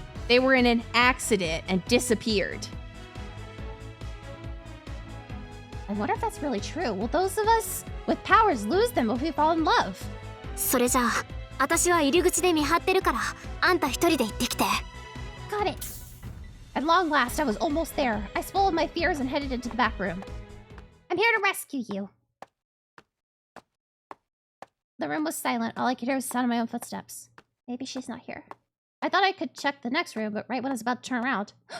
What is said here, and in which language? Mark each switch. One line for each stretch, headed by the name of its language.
English: They were in an accident and disappeared. I wonder if that's really true. Will those of us with powers lose them if we fall in love?
Japanese: それじゃあ私は入り口で見張ってるからあんた一人で行ってきて。
English: Got it. At long last, I was almost there. I swallowed my fears and headed into the back room. I'm here to rescue you. The room was silent. All I could hear was the sound of my own footsteps. Maybe she's not here. I thought I could check the next room, but right when I was about to turn around...